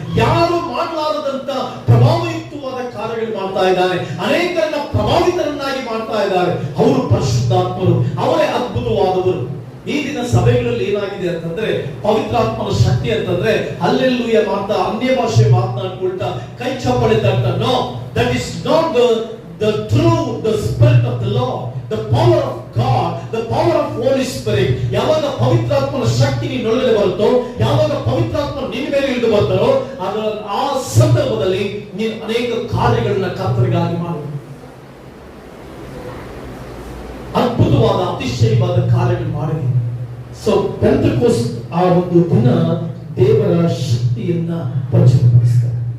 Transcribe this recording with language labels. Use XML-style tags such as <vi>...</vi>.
<kn>ಯಾರು ಮಾಡಲಾರದಂತ ಪ್ರಭಾವಯುಕ್ತವಾದ ಕಾರ್ಯಗಳು ಮಾಡ್ತಾ ಇದ್ದಾನೆ, ಅನೇಕರನ್ನ ಪ್ರಭಾವಿತರನ್ನಾಗಿ ಮಾಡ್ತಾ ಇದ್ದಾರೆ. ಅವರು ಪರಿಶುದ್ಧಾತ್ಮರು, ಅವರೇ ಅದ್ಭುತವಾದವರು. ಈ ದಿನ ಸಭೆಗಳಲ್ಲಿ ಏನಾಗಿದೆ ಅಂತಂದ್ರೆ, ಪವಿತ್ರಾತ್ಮನ ಶಕ್ತಿ ಅಂತಂದ್ರೆ ಹಲ್ಲೆಲೂಯಾ ಮಾಡ್ತಾ, ಅನ್ಯ ಭಾಷೆ ಮಾತನಾಡ್ಕೊಳ್ತಾ, ಕೈ ಚಪ್ಪಳೆ ತಟ್ಟ.</kn> <en>No, that is not the true, the spirit of the Lord, the power of God, the power of Holy Spirit.</en> <kn>ಯಾವಾಗ ಪವಿತ್ರಾತ್ಮನ ಶಕ್ತಿ ನಿನ್ನೊಳಗೆ ಬರುತ್ತೋ, ಯಾವಾಗ ಪವಿತ್ರಾತ್ಮ ನಿನ್ನ ಮೇಲೆ ಇಳಿದು ಬರ್ತಾರೋ, ಆ ಸಂದರ್ಭದಲ್ಲಿ ನೀನು ಅನೇಕ ಕಾರ್ಯಗಳನ್ನ ಕರ್ತರಿಗಾಗಿ ಮಾಡು. ಅದ್ಭುತವಾದ ಅತಿಶಯವಾದ ಕಾರ್ಯಗಳು ಮಾಡಿದೆ. ಸೊ ಪೆಂಟೆಕೋಸ್ಟ್ ಆ ಒಂದು ದಿನ ದೇವರ ಶಕ್ತಿಯನ್ನ ಪ್ರಚುರಪಡಿಸ್ತಾರೆ.</kn>